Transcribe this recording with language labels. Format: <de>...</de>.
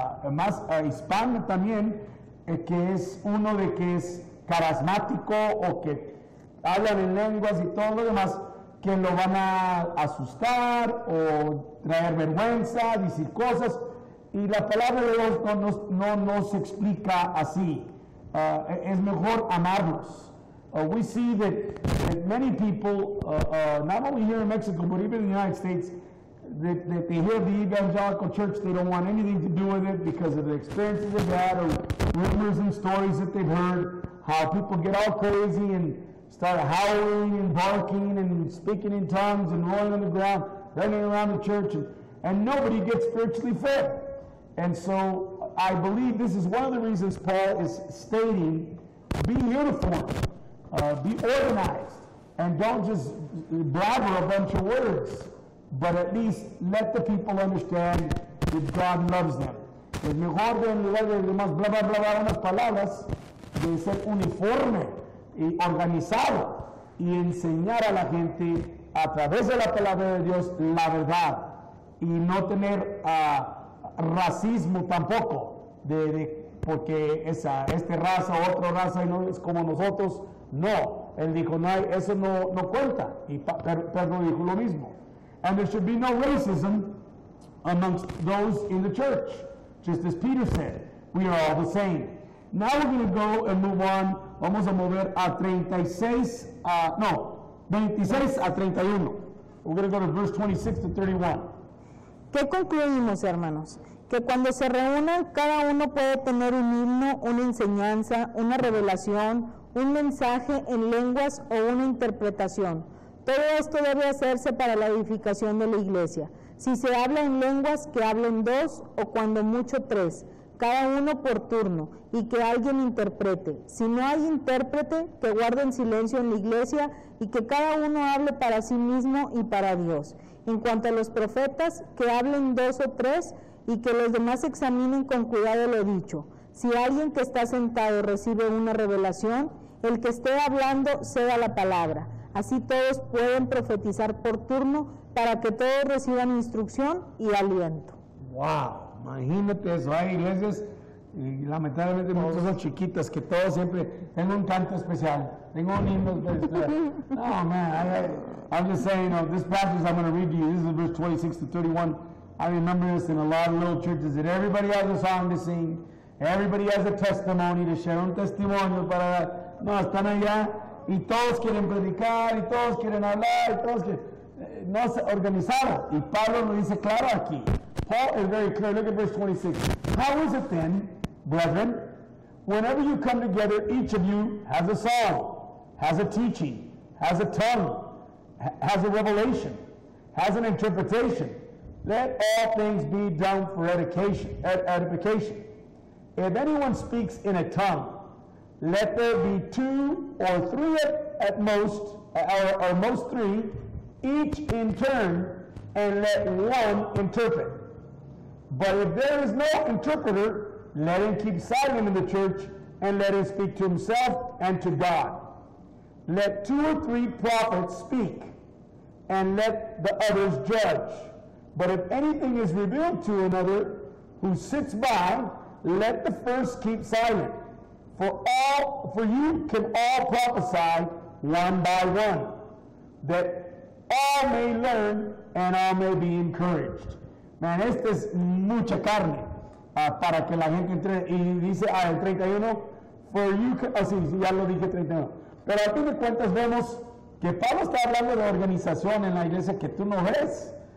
<es>más hispana también, que es uno de que es carismático o que hablan en lenguas y todo lo demás, que lo van a asustar o traer vergüenza, decir cosas, y la palabra de Dios no nos explica así. Es mejor amarlos.</es> <en>We see that many people, not only here in Mexico, but even in the United States, that they hear the evangelical church, they don't want anything to do with it because of the experiences they've had or rumors and stories that they've heard, how people get all crazy and start howling and barking and speaking in tongues and rolling on the ground, running around the church, and nobody gets spiritually fed. And so I believe this is one of the reasons Paul is stating, be uniform, be organized, and don't just blabber a bunch of words, but at least let the people understand that God loves them.</en> <es>Es mejor de en lugar de más bla bla bla unas palabras, de ser uniforme y organizado y enseñar a la gente a través de la palabra de Dios la verdad y no tener racismo tampoco porque esta raza o otra raza y no es como nosotros. No, él dijo no hay, eso no cuenta, y Pedro dijo lo mismo.</es> <en>And there should be no racism amongst those in the church, just as Peter said, we are all the same. Now we're going to go and move on.</en> <es>Vamos a mover a 26 a 31.</es> <en>We're going to go to verse 26 to 31.</en> <es>¿Qué concluimos, hermanos? Que cuando se reúnen, cada uno puede tener un himno, una enseñanza, una revelación, un mensaje en lenguas o una interpretación. Todo esto debe hacerse para la edificación de la iglesia. Si se habla en lenguas, que hablen 2 o cuando mucho 3, cada uno por turno, y que alguien interprete. Si no hay intérprete, que guarden silencio en la iglesia y que cada uno hable para sí mismo y para Dios. En cuanto a los profetas, que hablen 2 o 3 y que los demás examinen con cuidado lo dicho. Si alguien que está sentado recibe una revelación, el que esté hablando ceda la palabra. Así todos pueden profetizar por turno para que todos reciban instrucción y aliento. Wow, imagínate eso. Hay iglesias, y lamentablemente muchas son chiquitas, que todos siempre tengo un canto especial, tengo un himno especial.</es> <en>No, man, I'm just saying, this passage I'm going to read to you, this is verse 26 to 31. I remember this in a lot of little churches, that everybody has a song to sing, everybody has a testimony to share,</en> <es>un testimonio para dar. No, están allá y todos quieren predicar y todos quieren hablar y todos quieren, no es organizado. Y Pablo lo dice claro aquí.</es> <en>Paul is very clear. Look at verse 26. How is it then, brethren, whenever you come together, each of you has a song, has a teaching, has a tongue, has a revelation, has an interpretation? Let all things be done for edification. If anyone speaks in a tongue, let there be 2 or 3 at most, or most 3, each in turn, and let one interpret. But if there is no interpreter, let him keep silent in the church, and let him speak to himself and to God. Let 2 or 3 prophets speak, and let the others judge. But if anything is revealed to another who sits by, let the first keep silent. For you can all prophesy one by one, that all may learn and all may be encouraged.</en> <es>Man, esta es mucha carne para que la gente entre. Y dice el 31,</es> <en>for you can,</en> <es>sí, ya lo dije 31. Pero a fin de cuentas vemos que Pablo está hablando de organización en la iglesia que tú no ves.</es>